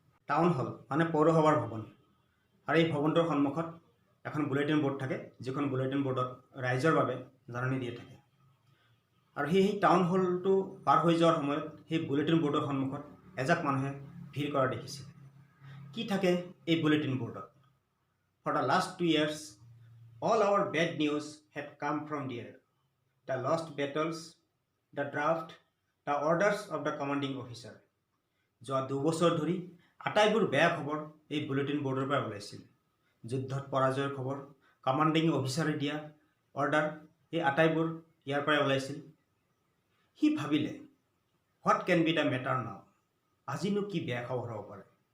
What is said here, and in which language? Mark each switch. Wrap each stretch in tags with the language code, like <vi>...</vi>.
<as>Town hall মানে পৌৰসভাৰ ভৱন, আৰু এই ভৱনটোৰ সন্মুখত এখন বুলেটিন বৰ্ড থাকে, যিখন বুলেটিন বৰ্ডত ৰাইজৰ বাবে জাননী দিয়া থাকে। আৰু সেই টাউন হলটো পাৰ হৈ যোৱাৰ সময়ত সেই বুলেটিন বৰ্ডৰ সন্মুখত এজাক মানুহে ভিৰ কৰা দেখিছিল। কি থাকে এই বুলেটিন বৰ্ডত? For the last</as> <en>2 years all our bad news had come from there. The lost battles, the draft, the orders of the commanding officer.</en> <as>যোৱা 2 বছৰ ধৰি আটাইবোৰ বেয়া খবৰ এই বুলেটিন বৰ্ডৰ পৰা ওলাইছিল। যুদ্ধত পৰাজয়ৰ খবৰ, কমাণ্ডিং অফিচাৰে দিয়া অৰ্ডাৰ এই আটাইবোৰ ইয়াৰ পৰাই ওলাইছিল। সি ভাবিলে,</as> <en>what can be the matter now,</en> <as>আজিনো কি বেয়া খবৰ হ'ব পাৰে।</as>